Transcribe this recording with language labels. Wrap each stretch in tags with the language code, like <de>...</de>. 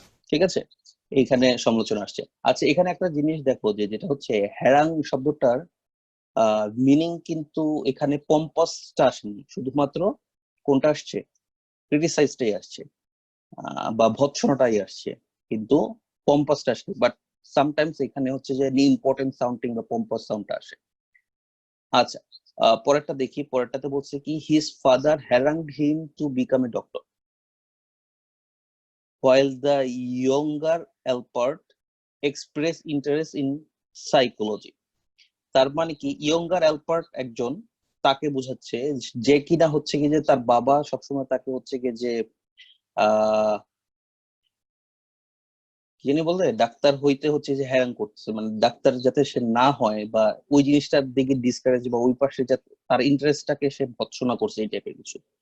<bn>ঠিক আছে, এইখানে সমালোচনা আসছে। আচ্ছা, এখানে একটা জিনিস দেখো যে যেটা হচ্ছে হ্যারাং শব্দটার মিনিং কিন্তু এখানে পম্পাসটা আসেনি, শুধুমাত্র কোনটা আসছে, ক্রিটিসাইজটাই আসছে, বা ভৎসনাটাই আসছে, কিন্তু পম্পাসটা আসছে। বাট সামটাইমস এখানে হচ্ছে যে ইম্পর্টেন্ট সাউন্ডিং বা পম্পাস সাউন্ডটা আসে। আচ্ছা, পরেরটা দেখি, পরেরটাতে বলছে কি,</bn> <en>His father harangued him to become a doctor. while the younger Alpert express interest in psychology.</en> <bn>তার মানে কি ইয়ঙ্গার অ্যালপার্ট একজন, তাকে বোঝাচ্ছে যে কিনা হচ্ছে কি যে তার বাবা সবসময় তাকে হচ্ছে কি যে আহ কি জানি বলতে ডাক্তার হইতে হচ্ছে যে হ্যারান করতেছে, মানে ডাক্তার যাতে সে না হয় বা ওই জিনিসটার দিকে ডিসকারেজ বা ওই পাশে যাতে তার ইন্টারেস্টটাকে সে ভৎসনা করছে এই টাইপের কিছু।</bn>